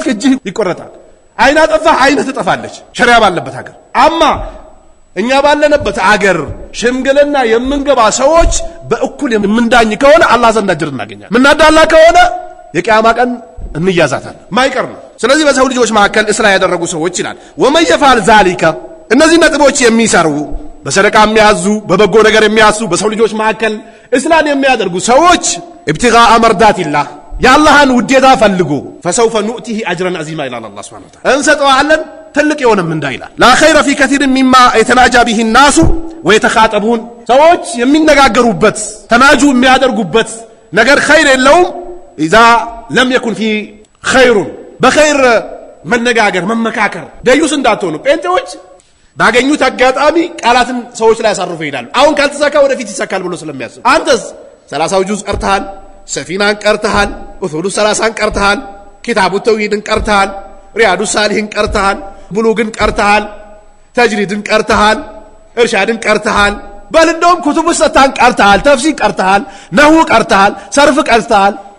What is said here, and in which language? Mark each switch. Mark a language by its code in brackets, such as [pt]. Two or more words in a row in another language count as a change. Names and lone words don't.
[am] እጅ ይቆረጣል አይና ጠፋ አይነ ትጠፋለች ሸሪዓ ባለበት ሀገር አማ እኛ ባለነበት ሀገር ሽምግልና የምንገባ ሰዎች በእኩል የምንዳኝ ከሆነ አላህ ዘንድ አጅር እናገኛለን ምናዳላ ከሆነ የቂያማ ቀን እንያዛታለን ማይቀር ነው ስለዚህ በሰው ልጆች መካከል እስራ ያደረጉ ሰዎች ይላል [ar] ومن يفعل ذلك [am] እነዚህ ነጥቦች የሚሰሩ በሰደቃ የሚያዙ በበጎ ነገር የሚያሱ በሰው ልጆች መካከል እስላም የሚያደርጉ ሰዎች [ar] ابتغاء مرضات الله [am] ያላህን ውዴታ ፈልጉ [ar] فسوف نؤتيه اجرا عظيما الى الله سبحانه وتعالى [am] እንሰጠዋለን ትልቅ የሆነ ምንዳ ይላል [ar] لا خير في كثير مما يتناجى به الناس ويتخاطبون [am] ሰዎች የሚነጋገሩበት ተናጁ የሚያደርጉበት ነገር ኸይር የለውም [ar] اذا لم يكن في خير [am] በኸይር መነጋገር መመካከር ደዩስ እንዳትሆኑ ጴንጤዎች ባገኙት አጋጣሚ ቃላትን ሰዎች ላይ ያሳርፉ ይላሉ አሁን ካልተሳካ ወደፊት ይሳካል ብሎ ስለሚያስብ አንተስ 30 ጁዝ ቀርተሃል ሰፊናን ቀርተሃል ኡሱሉ 30 ቀርተሃል ኪታቡ ተውሂድን ቀርተሃል ሪያዱ ሳሊሂን ቀርተሃል ብሉግን ቀርተሃል ተጅሪድን ቀርተሃል እርሻድን ቀርተሃል በል እንደውም ኩቱቡ ሰታን ቀርተሃል ተፍሲር ቀርተሃል ነህው ቀርተሃል ሰርፍ ቀርተሃል